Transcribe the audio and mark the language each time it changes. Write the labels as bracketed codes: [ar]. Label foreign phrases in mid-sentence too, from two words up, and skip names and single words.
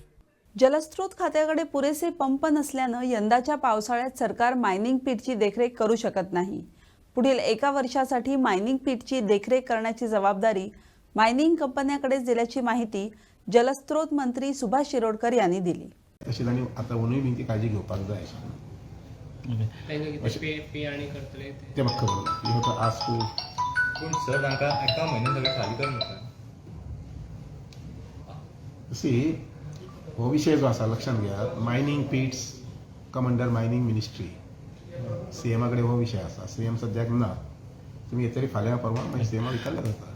[mr] जलस्रोत खात्याकडे पुरेसे पंप नसल्यानं यंदाच्या पावसाळ्यात सरकार [en] mining pitची [mr] देखरेख करू शकत नाही. पुढील 1 वर्षासाठी [en] mining pitची [mr] देखरेख करण्याची जबाबदारी मायनिंग कंपन्याकडेच दिल्याची माहिती जलस्रोत मंत्री सुभाष शिरोडकर यांनी दिली. [kok] तशेंच आनी आतां अंदूय बी ती काळजी घेवपाक जाय पे आणि करतले तें म्हाका खबर ना. [en] You have to ask to. [kok] पूण सर तांकां एका म्हयन्यान सगळें खाली कर म्हणटा. सी हो विशय जो आसा लक्षांत घेयात. [en] Mining pits come under mining ministry. [kok] सीएमा कडेन हो विशय आसा. सीएम सद्याक ना. तुमी येतरी फाल्यां परवां मागीर सीएमा विचारल्यार जाता.